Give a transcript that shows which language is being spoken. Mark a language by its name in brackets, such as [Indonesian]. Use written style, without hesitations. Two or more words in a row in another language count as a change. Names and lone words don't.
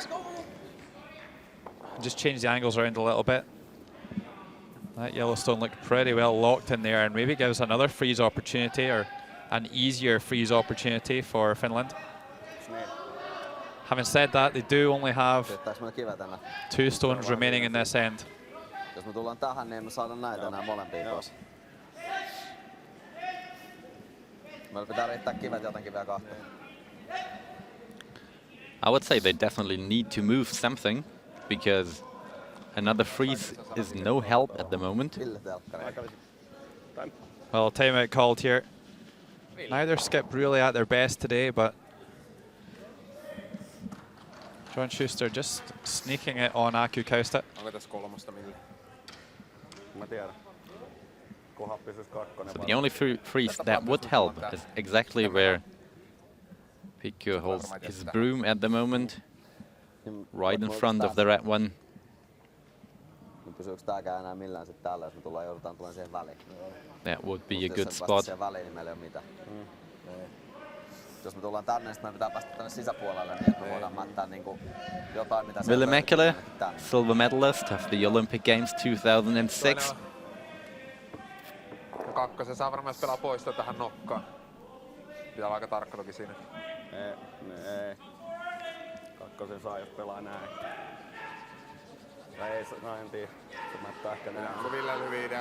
[English] Just change the angles around a little bit. That yellow stone looked pretty well locked in there, and maybe gives another freeze opportunity, or an easier freeze opportunity for Finland. Having said that, they do only have 2 stones remaining in this end. [Finnish] Jos me tullaan tähän, niin emme saada näitä enää molempia pois. Meillä pitää riittää kivet jotenkin vielä kahteen. [English] I would say they definitely need to move something, because another freeze is no help at the moment. Well, timeout called here. Neither skip really at their best today, but John Schuster just sneaking it on Aku Kausta. [Finnish] Onko tässä 3 milli? Mä tiedän. Kunhan pysyis 2. [English] So the only freeze that would help is exactly where Pikku holds his broom at the moment, right in front of the red one. [Finnish] Pysyykö tääkään enää millään sit täällä, jos me joudutaan tulemaan siihen väliin? [English] That would be a good spot. [Finnish] Siihen väliin, niin meillä ei ole mitään. Jos me tullaan tänne, niin meidän pitää päästä tänne sisäpuolelle, niin että me voidaan mättää niinku jotain, mitä [English] Ville Mäkelä, silver medalist of the Olympic Games 2006. [Finnish] Kakkosen saa varmaan pelaa poistoa tähän nokkaan. Pitää olla aika tarkka toki siinä. Ei. Kakkosen saa, jos pelaa näin. Ei, en tiedä. Se mättää ehkä näin. Onko Villellä hyviä idea?